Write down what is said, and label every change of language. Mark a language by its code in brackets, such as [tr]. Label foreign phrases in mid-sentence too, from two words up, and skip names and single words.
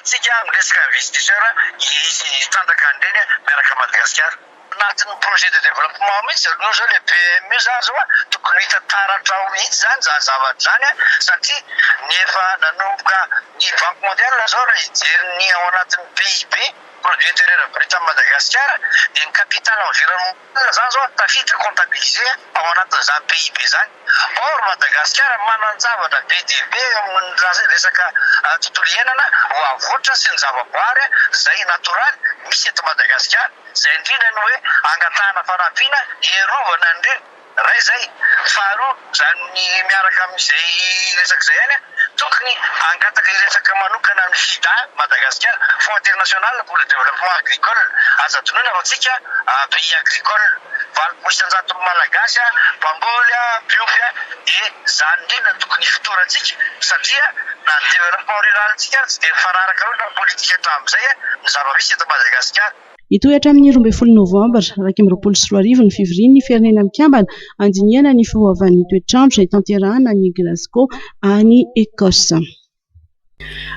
[mg] tsika amin'ny resaka investisseur hitanjaka an'ireny miaraka Madagasikara anatin'ny [fr] projet de développement [mg] mihitsy no zao le PME zany zao tokony hita taratra ao mihitsy zany zavatra zany satria nefa nanomboka ny [fr] banque mondiale [mg] zao raha hijery ny ao anatin'ny PIB [fr] produit intérieur brut à Madagascar [mg] dia ny [fr] capital environnemental [mg] zany zao tafiditra comptabilisé ao anatin'izany PIB zany or Madagascar manan-javatra be dia be amin'ny resaka tontolo iainana ho avoatra sy ny zavaboary izay natoraly misy eto Madagascar izay indrindra ny hoe angatahana fanampiana hierovana an'ireny raha izay faharoa zany miaraka amin'izay resaka izay ihany tokony angataka resaka manokana amin'ny FIDA Madagascar Fonds international pour le développement agricole aza tonoina fa tsika [fr] pays agricole [mg] valopolo isan-jato malagasy mpamboly biovy dia zany indrindra tokony fitorantsika satria na ny [fr] développement rural [mg] tsika tsy dia mifanaraka loatra ny politika hatramin'izay ny zava-misy eto Madagascar. Hitoetra amin'ny 12 Novambra 2024 ny fivorian'ny firenena mikambana andinihana ny fihoavan'ny toetrandro izay tanterahana ny Glasgow any Ecosse.